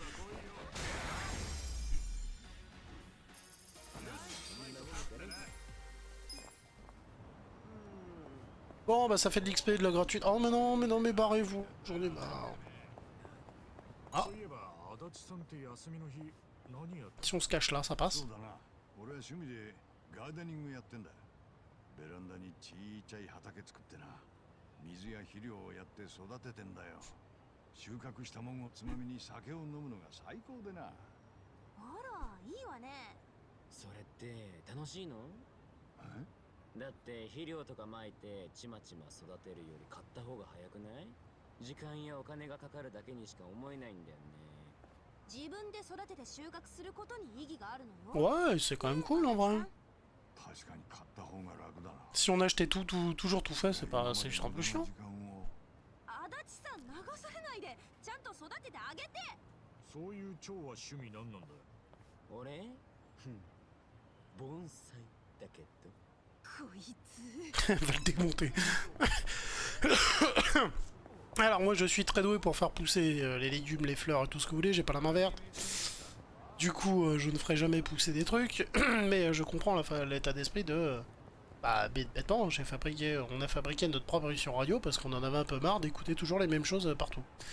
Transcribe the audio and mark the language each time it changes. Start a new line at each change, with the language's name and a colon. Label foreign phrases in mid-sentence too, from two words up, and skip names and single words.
French: Bon bah ça fait de l'XP de la gratuite. Oh mais non, mais barrez-vous. J'en ai marre. Ah. Si on se cache là, ça passe.
Japanese: ベランダにちいちゃい畑作ってな、水や肥料をやって育ててんだよ。収穫したもんをつまみに酒を飲むのが最高でな。あら、いいわね。それって楽しいの？だって肥料とか撒いてちまちま育てるより買った方が早くない？時間やお金がかかるだけにしか思えないんだよね。自分で育てて収穫することに意義があるのよ。
French: Ouais, c'est quand même cool en vrai.
Japanese: 確かに買った方が楽だな。
French: Si on achetait toujours tout fait, c'est pas, c'est juste un peu chiant.
Japanese: 足立さん流されないでちゃんと育ててあげて。そういう蝶は趣味なんなんだよ。俺盆栽だけど。こいつ。
French: Elle va le démonter. Alors moi je suis très doué pour faire pousser les légumes, les fleurs et tout ce que vous voulez, j'ai pas la main verte. Du coup je ne ferai jamais pousser des trucs, mais je comprends l'état d'esprit de... Bah bêtement, on a fabriqué notre propre émission radio parce qu'on en avait un peu marre d'écouter toujours les mêmes choses partout.